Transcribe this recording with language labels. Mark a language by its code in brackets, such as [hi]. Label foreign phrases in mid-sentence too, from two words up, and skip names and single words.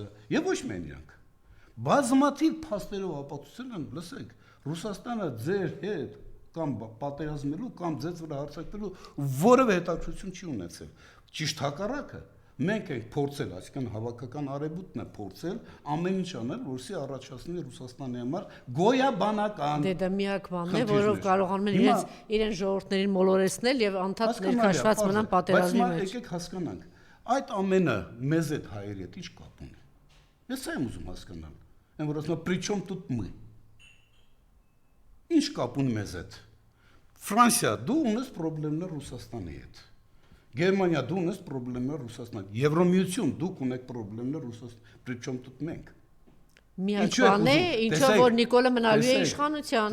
[hy] եւ ոչ միայն իրանք բազմաթիվ փաստերով ապացուցել են, լսեք, Ռուսաստանը ձեր հետ կամ պատերազմելու կամ ձեզ վրա հարձակվելու որևէ հետաքրքրություն չի ունեցել։ Ճիշտ հակառակը, մենք ենք փորձել, այսինքն հավաքական արևմուտքն է փորձել ամեն ինչ անել, որպեսզի առաջացնի Ռուսաստանի համար գոյաբանական։ Դա միակ բանն է, որով կարողանում են իրեն ժողովուրդներին մոլորեցնել եւ անդադ ներքաշված մնան պատերազմի մեջ։ Բայց եկեք հասկանանք, այդ ամենը մեզ այդ հայերի հետ ինչ կապ ունի։ Ես սա եմ ուզում հասկանալ։ Այն որ ասում [ru] «Причем тут мы»։ [hy] Ինչ կապ ունի մեզ հետ։ Ֆրանսիա, դու ունես խնդիրներ Ռուսաստանի հետ։ Գերմանիա, դու ունես խնդիրներ Ռուսաստանի։ Եվրոմիություն, դուք ունեք խնդիրներ Ռուսաստանի։ [ru] Причем тут [hy] մենք։ Միակ բան է, ինչով որ Նիկոլը մնալու է իշխանության։